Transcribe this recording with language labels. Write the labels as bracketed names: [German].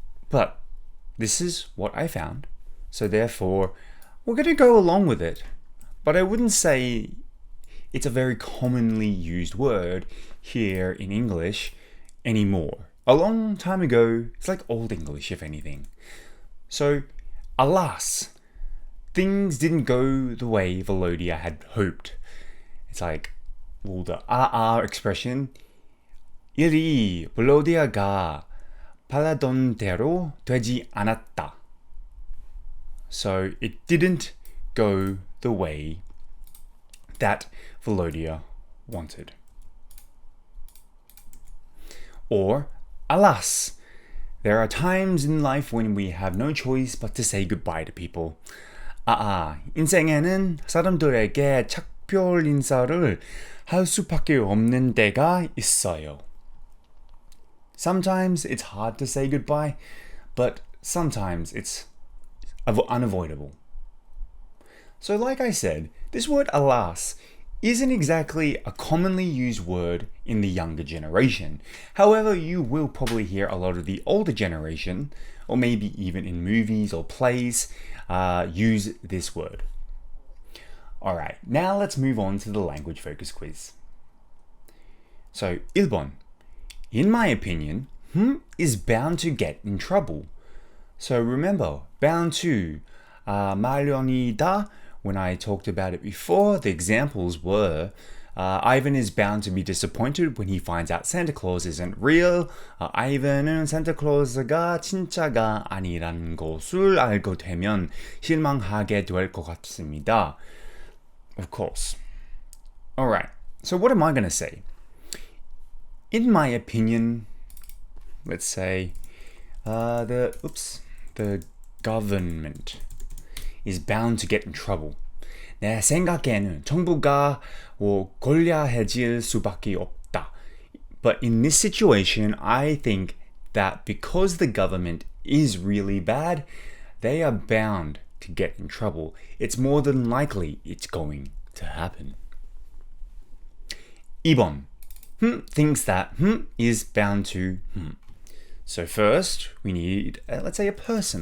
[English] But this is what I found, so therefore we're going to go along with it, but I wouldn't say it's a very commonly used word here in English anymore. A long time ago, it's like Old English, if anything. So, alas, things didn't go the way Volodya had hoped. It's like, the expression, [Korean] 일이 볼로디아가 바라던 대로 되지 않았다. [English] So, it didn't go the way that Volodya wanted. Or, alas, there are times in life when we have no choice but to say goodbye to people. [Korean] 인생에는 사람들에게 작별 인사를 할 수밖에 없는 때가 있어요. [English] Sometimes it's hard to say goodbye, but sometimes it's unavoidable. So like I said, this word alas isn't exactly a commonly used word in the younger generation. However, you will probably hear a lot of the older generation, or maybe even in movies or plays, use this word. Alright, now let's move on to the language focus quiz. So, [Korean] 1번. [English] In my opinion, is bound to get in trouble. So remember, bound to, [Korean] 마련이다. [English] When I talked about it before, the examples were Ivan is bound to be disappointed when he finds out Santa Claus isn't real. [Korean] Ivan은 Santa Claus가 진짜가 아니라는 것을 알고 되면 실망하게 될 것 같습니다. [English] Of course. Alright, so what am I going to say? In my opinion, let's say the government is bound to get in trouble. [Korean] 내 생각에는 정부가 권리해질 수밖에 없다. [English] But in this situation, I think that because the government is really bad, they are bound to get in trouble. It's more than likely it's going to happen. [Korean] 2번. [English] Thinks that is bound to So first, we need, let's say a person.